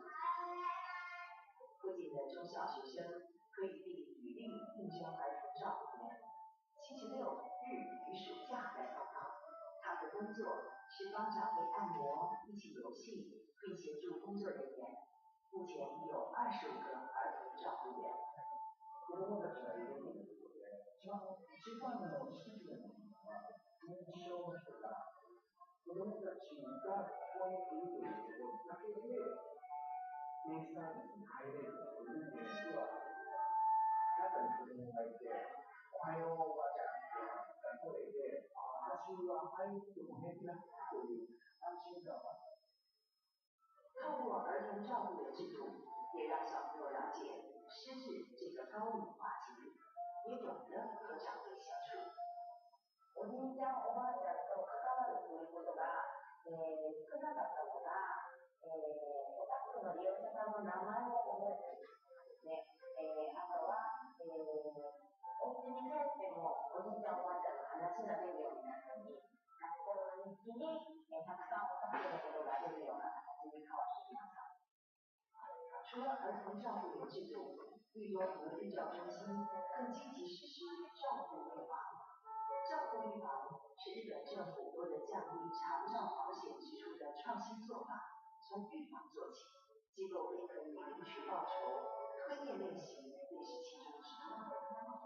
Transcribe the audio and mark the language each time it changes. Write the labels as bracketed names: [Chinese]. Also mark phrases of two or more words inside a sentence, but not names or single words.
[Chinese] 附近的中小学生可以递履历应征儿童照顾员，星期六、日与暑假来报告。他们的工作是帮长辈按摩、一起游戏，并协助工作人员。目前已有25个儿童照顾员。 [Japanese] 子供たちがいるということで、一番の支持の認証の人が、子供たちがここにいるということだけで、デイサービスに入れるという現実は、中に子供がいて、おはようおばあちゃんが声で、私は入っても平気だという安心感が。 [Chinese] 透过儿童照顾员制度，也让小朋友了解失智这个高龄化经历，也懂得和长辈相处。 [Japanese] おじいちゃんおばあちゃんと関わるということが、少なかったのが、お宅の利用者さんの名前を覚えているですね。あとは、お家に帰ってもおじいちゃんおばあちゃんの話が出るようになったり、学校の日記に、たくさんお宅のことが出るような形に変わってきました。 [Chinese] 除了儿童照顾员制度，绿多福日照中心更积极实施照顾预防。照顾预防是日本政府为了降低长照保险支出的创新做法，从预防做起，机构便可以领取报酬，吞咽练习也是其中之一。